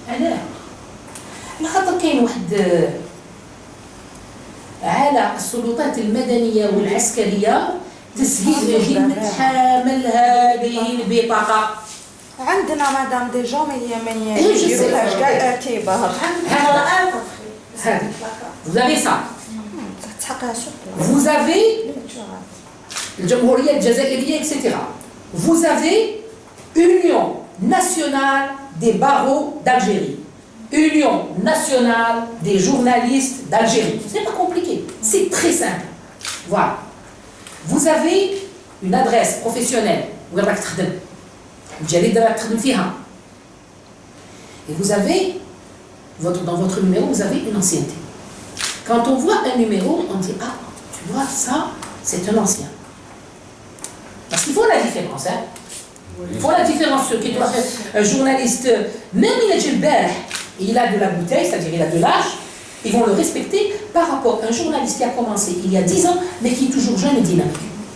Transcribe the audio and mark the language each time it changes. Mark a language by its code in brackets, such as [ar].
[ar] انا على خاطر كاين واحد على السلطات المدنيه والعسكريه تسهيل مهمه حامل هذه البطاقه. عندنا مدام دي جون ما يديروهاش كاع اعتبار. [fr] Vous avez ça. [ar] تحقها شكرا. [fr] Vous avez الجمهورية الجزائرية etc. Vous avez Union nationale des barreaux d'Algérie. Union nationale des journalistes d'Algérie. C'est pas compliqué, c'est très simple. Voilà. Vous avez une adresse professionnelle. [ar] وين راك تخدم؟ الجريدة راك تخدم فيها. [fr] Et vous avez dans votre numéro, vous avez une ancienneté. Quand on voit un numéro, on dit ah, tu vois ça, c'est un ancien. Parce qu'il faut la différence, hein. Il faut la différence. Qui doit faire un journaliste, même il a de la bouteille, c'est-à-dire il a de l'âge, ils vont le respecter par rapport à un journaliste qui a commencé il y a 10 ans, mais qui est toujours jeune et dynamique.